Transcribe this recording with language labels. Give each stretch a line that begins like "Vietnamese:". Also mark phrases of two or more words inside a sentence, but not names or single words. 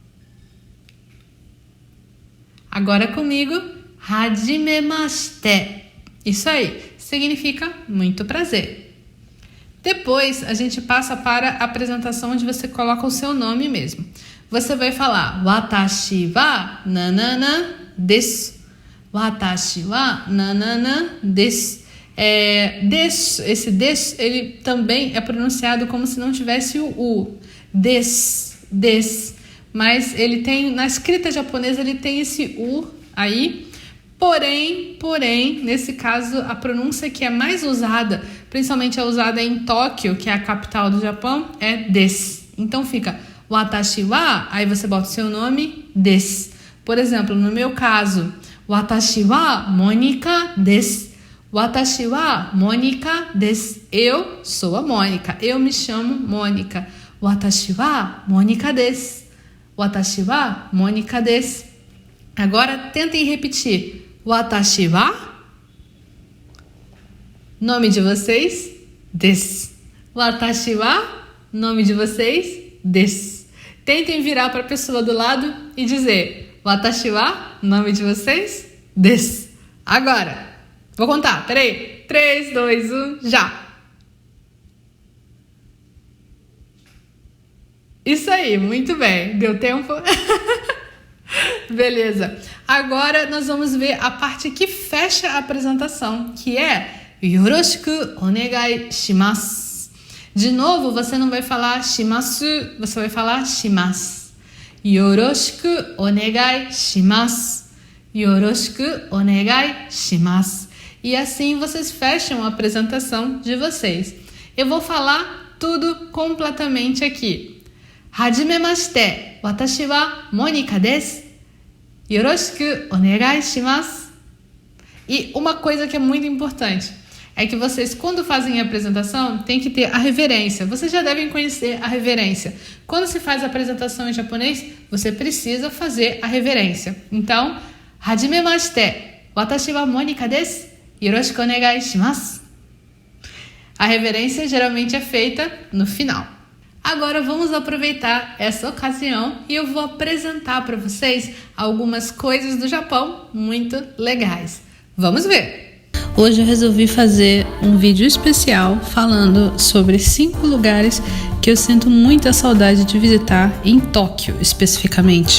Portuguese: Agora comigo. Hajimemashite. Isso aí. Significa muito prazer. Depois a gente passa para a apresentação onde você coloca o seu nome mesmo. Você vai falar
Japanese: 私はナナナです. 私はナナナです.
Portuguese: Esse desu, ele também é pronunciado como se não tivesse o u. Des. Mas ele tem, na escrita japonesa, ele tem esse u aí. Porém, nesse caso, a pronúncia que é mais usada, principalmente é usada em Tóquio, que é a capital do Japão, é des. Então fica
Japanese: 私は,
Portuguese: aí você bota o seu nome, des. Por exemplo, no meu caso,
Japanese: Watashi wa Mônica desu. Watashi wa Mônica desu.
Portuguese: Eu sou a Mônica, eu me chamo Mônica.
Japanese: Watashi wa Mônica desu. Watashi wa Mônica desu.
Portuguese: Agora tentem repetir.
Japanese: 私は,
Portuguese: nome de vocês, desu.
Japanese: 私は,
Portuguese: nome de vocês, desu. Tentem virar para a pessoa do lado e dizer
Japanese: 私は,
Portuguese: nome de vocês, desu. Agora, vou contar, peraí. 3, 2, 1, já. Isso aí, muito bem. Deu tempo? Beleza. Agora nós vamos ver a parte que fecha a apresentação, que é
Japanese: よろしくお願いします.
Portuguese: De novo, você não vai falar shimasu, você vai falar shimasu.
Japanese: よろしくお願いします. よろしくお願いします.
Portuguese: E assim vocês fecham a apresentação de vocês. Eu vou falar tudo completamente aqui.
Japanese: はじめまして、私はMonikaです. よろしくお願いします.
Portuguese: E uma coisa que é muito importante é que vocês, quando fazem a apresentação, tem que ter a reverência. Vocês já devem conhecer a reverência. Quando se faz a apresentação em japonês, você precisa fazer a reverência. Então,
Japanese: はじめまして、私はMonikaです. よろしくお願いします.
Portuguese: A reverência geralmente é feita no final. Agora vamos aproveitar essa ocasião e eu vou apresentar para vocês algumas coisas do Japão muito legais. Vamos ver! Hoje eu resolvi fazer um vídeo especial falando sobre 5 lugares que eu sinto muita saudade de visitar em Tóquio, especificamente.